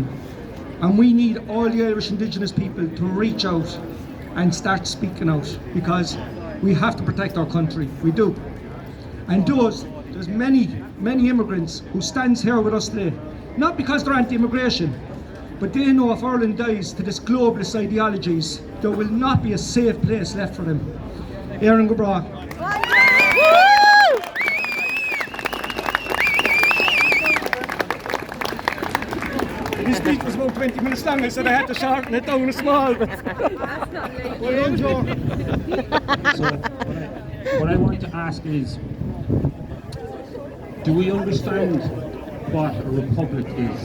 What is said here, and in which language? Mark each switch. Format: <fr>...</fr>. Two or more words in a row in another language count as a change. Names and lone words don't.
<en>And we need all the Irish Indigenous people to reach out and start speaking out, because we have to protect our country. We do. And there's many immigrants who stands here with us today, not because they're anti-immigration, but they know if Ireland dies to this globalist ideologies, there will not be a safe place left for them.</en> <ga>Éireann go bragh.</ga> <en>This speech was about 20 minutes long. I said I had to shorten it down a small bit. Well done, Joe. So, what I want to ask is, do we understand what a republic is?</en>